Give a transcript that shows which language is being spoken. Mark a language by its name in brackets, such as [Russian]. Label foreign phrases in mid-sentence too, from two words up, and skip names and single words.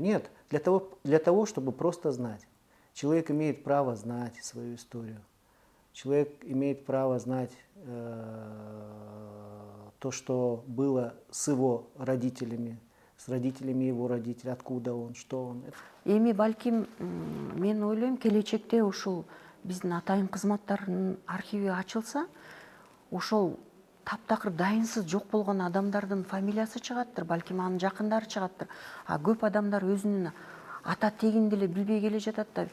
[Russian] Нет, для того, чтобы просто знать. Человек имеет право знать свою историю. Человек имеет право знать то, что было с его родителями, с родителями его родителей, откуда он, что он. [Kyrgyz] Эми балким мен ойлойм келечекте ушул биздин атайын кызматтардын архиви ачылса, ошол таптакыр дайынсыз жок болгон адамдардын фамилиясы чыгаттыр, балким анын жакындары чыгаттыр. А көп адамдар өзүнүн ата тегин деле билбей келе жатат да.